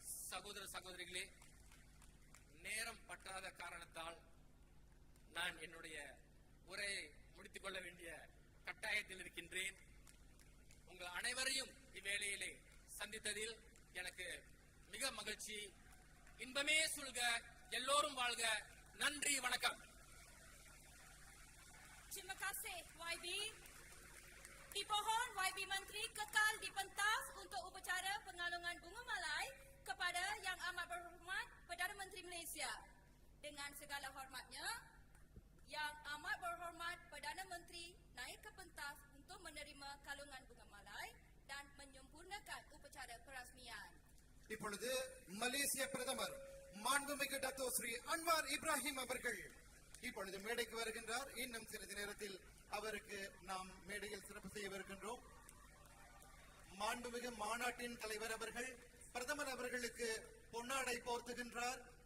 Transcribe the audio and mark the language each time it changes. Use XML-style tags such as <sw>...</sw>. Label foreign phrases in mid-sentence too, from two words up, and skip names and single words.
<ta>சகோதர சகோதரிகளே, நேரம் பற்றாத காரணத்தால் நான் என்னுடைய உரையை முடித்துக் கொள்ள வேண்டிய கட்டாயத்தில் இருக்கின்றேன். உங்கள் அனைவரையும் இவ்வேளையிலே சந்தித்ததில் எனக்கு மிக மகிழ்ச்சி. இன்பமே சுல்க, எல்லோரும் வாழ்க. நன்றி, வணக்கம்.</ta> <ms>Terima kasih YB. Dipohon YB Menteri kekal di pentas untuk upacara pengalungan bunga malai kepada Yang Amat Berhormat Perdana Menteri Malaysia. Dengan segala hormatnya, Yang Amat Berhormat Perdana Menteri naik ke pentas untuk menerima kalungan bunga malai dan menyempurnakan upacara perasmian.</ms> <ta>இப்பொழுது மலேசிய பிரதமர் மாண்புமிகு டத்தோ ஸ்ரீ அன்வார் இப்ராஹிம் அவர்கள் இப்பொழுது மேடைக்கு வருகின்றார். இன்னும் சிறிது நேரத்தில் அவருக்கு நாம் மேடையில் சிறப்பு செய்யவிருக்கின்றோம். மாண்புமிகு மாநாட்டின் தலைவர் அவர்கள் பிரதமர் அவர்களுக்கு பொன்னாடை போர்த்துகின்றார்.</ta>